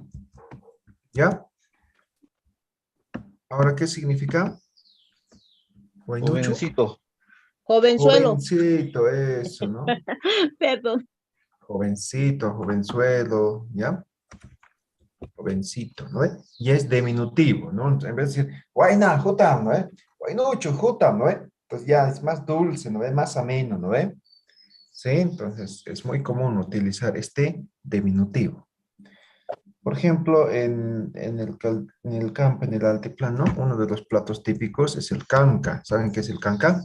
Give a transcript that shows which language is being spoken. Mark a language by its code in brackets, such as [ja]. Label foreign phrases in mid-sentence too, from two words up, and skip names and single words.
[es] ¿Ya? Ahora, ¿qué significa? [ay] Guay, nu, chu. [es] Jovencito. Jovenzuelo. Jovencito, eso, ¿no? Perdón. Jovencito, jovenzuelo, ¿ya? Jovencito, ¿no? Y es diminutivo, ¿no? En vez de decir, [ay] guayna, jutam, ¿no? Guaynucho, jutam, ¿no? [es] Pues ya es más dulce, ¿no? Más ameno, ¿no? Sí, entonces es muy común utilizar este diminutivo. Por ejemplo, en el campo, en el altiplano, uno de los platos típicos es el canca. ¿Saben qué es el canca?